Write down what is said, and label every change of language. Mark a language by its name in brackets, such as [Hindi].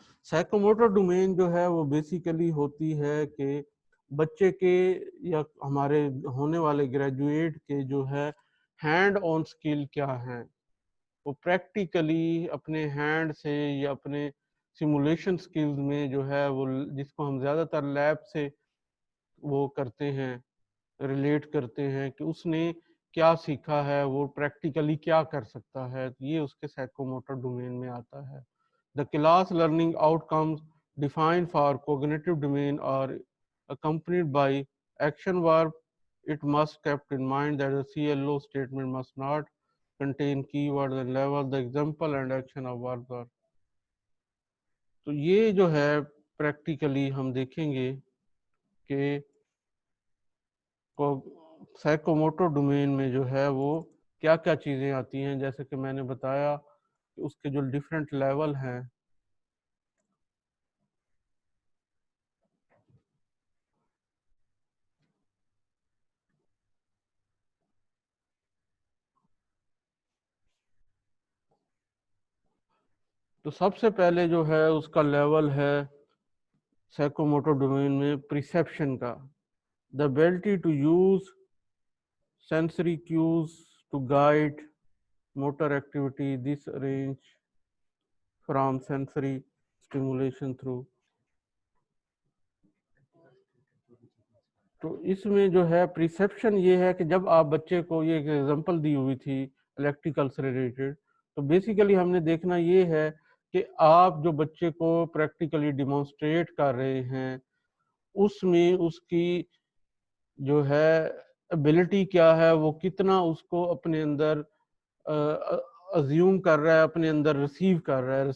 [Urdu] Psychomotor domain جو ہے وہ بیسیکلی ہوتی ہے کہ بچے کے یا ہمارے ہونے والے گریجویٹ کے جو ہے ہینڈ آن سکل کیا ہیں، وہ پریکٹیکلی اپنے ہینڈ سے یا اپنے سیمولیشن سکلز میں جو ہے وہ جس کو ہم زیادہ تر لیب سے وہ کرتے ہیں ریلیٹ کرتے ہیں کہ اس نے کیا سیکھا ہے, وہ پریکٹیکلی کیا کر سکتا ہے, یہ اس کے سائیکوموٹر ڈومین میں آتا ہے. [English] The class learning outcomes defined for cognitive domain are accompanied by action verb. It must kept in mind that the CLO statement must not contain keywords and level. The example and action of verbs are. [Urdu] تو یہ جو ہے practically ہم دیکھیں گے کہ psychomotor domain میں جو ہے وہ کیا کیا چیزیں آتی ہیں. جیسے کہ میں نے بتایا کہ اس کے جو ڈفرینٹ لیول ہیں, تو سب سے پہلے جو ہے اس کا لیول ہے سائیکوموٹر ڈومین میں پرسیپشن کا. [English] The ability to use sensory cues to guide motor activity. This range from sensory stimulation through. [Urdu] تو اس میں جو ہے پرسیپشن یہ ہے کہ جب آپ بچے کو, یہ ایک ایگزامپل دی ہوئی تھی الیکٹریکل سے ریلیٹڈ, تو بیسیکلی ہم نے دیکھنا یہ ہے کہ آپ جو بچے کو پریکٹیکلی ڈیمانسٹریٹ کر رہے ہیں اس میں اس کی جو ہے ایبلٹی کیا ہے, وہ کتنا اس کو اپنے اندر ازیوم کر رہا ہے, اپنے اندر ریسیو کر رہا ہے.